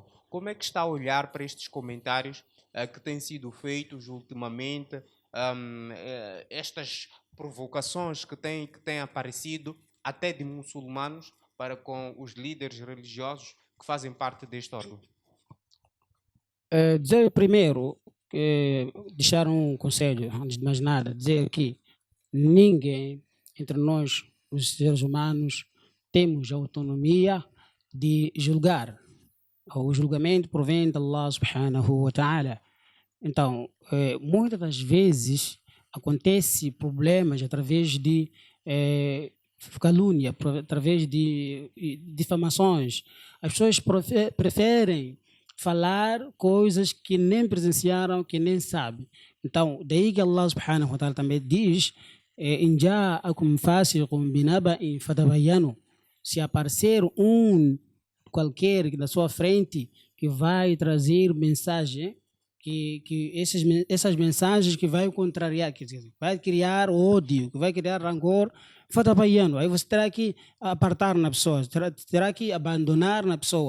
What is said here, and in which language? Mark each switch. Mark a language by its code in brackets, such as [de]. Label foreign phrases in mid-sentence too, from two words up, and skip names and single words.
[pt] Como é que está a olhar para estes comentários que têm sido feitos ultimamente, estas provocações que têm aparecido, até de muçulmanos, para com os líderes religiosos que fazem parte deste órgão? Dizer primeiro deixar um conselho, antes de mais nada, dizer que ninguém entre nós, os seres humanos, temos autonomia de julgar. O julgamento provém de [ar] الله سبحانه وتعالى. [pt] Então, muitas das vezes acontece problemas através de calúnia, através de difamações. As pessoas preferem falar coisas que nem presenciaram, que nem sabem. Então, daí que [ar] الله سبحانه وتعالى [pt] também diz: [ar] "إن جاءكم فاسق بنبإ فتبينوا", [pt] se aparecer qualquer na sua frente que vai trazer mensagem, que essas mensagens que vai contrariar, que vai criar ódio, que vai criar rancor, fatabayyanu, aí você terá que apartar na pessoa, terá que abandonar na pessoa.